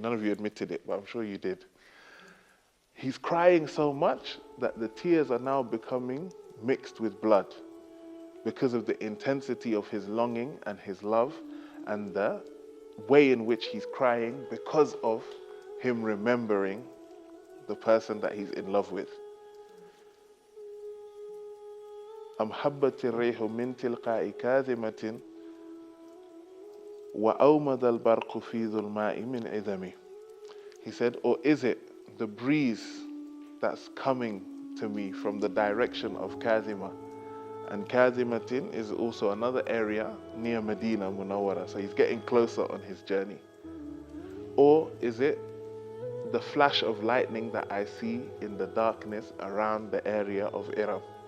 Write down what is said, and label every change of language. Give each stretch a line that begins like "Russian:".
English: None of you admitted it, but I'm sure you did. He's crying so much that the tears are now becoming mixed with blood because of the intensity of his longing and his love and the way in which he's crying because of him remembering the person that he's in love with.
Arabic: أم حبت الريح من تلقاء كاذمة وأومض البرق في ظلماء من عظمه.
English: He said, or is it the breeze that's coming to me from the direction of Kazima? And Kazimatin is also another area near Medina Munawwara. So he's getting closer on his journey. Or is it the flash of lightning that I see in the darkness around the area of Iram?